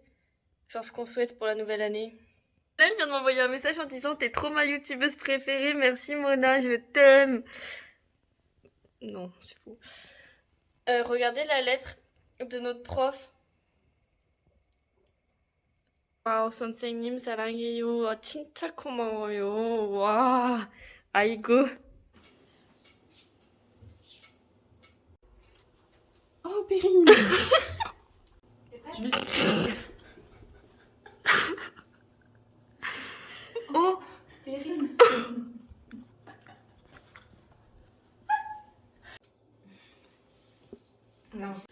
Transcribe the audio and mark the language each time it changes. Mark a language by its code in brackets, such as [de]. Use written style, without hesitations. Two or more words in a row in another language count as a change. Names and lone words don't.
[fr] Genre ce qu'on souhaite pour la nouvelle année. Elle vient de m'envoyer un message en disant t'es trop ma youtubeuse préférée, merci Mona, je t'aime. Non, c'est faux. Regardez la lettre de notre prof. [ko] 와우, 선생님 사랑해요. 진짜 고마워요. 와, 아이고. [fr] Oh, Perrine. Oh, Perrine. Non.